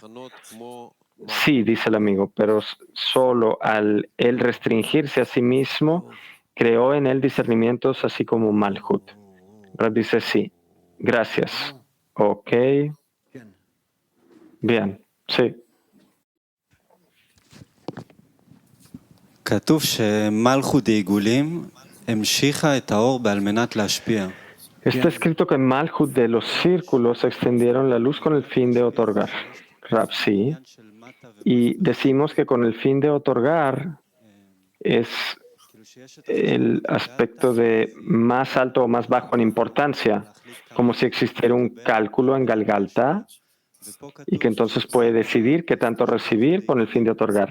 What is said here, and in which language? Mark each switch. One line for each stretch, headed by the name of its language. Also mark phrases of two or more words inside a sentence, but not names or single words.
Spanish: Sí, dice el amigo, pero solo al él restringirse a sí mismo, creó en él discernimientos así como Malhut. Rab dice sí. Gracias. Ok. Bien, sí.
Hebrew: כתוב שמלכות העיגולים המשיכה את האור בעל מנת להשפיע.
Spanish: Está escrito que en Malhut de los círculos extendieron la luz con el fin de otorgar. Rab, sí. Y decimos que con el fin de otorgar es el aspecto de más alto o más bajo en importancia, como si existiera un cálculo en Galgalta y que entonces puede decidir qué tanto recibir con el fin de otorgar.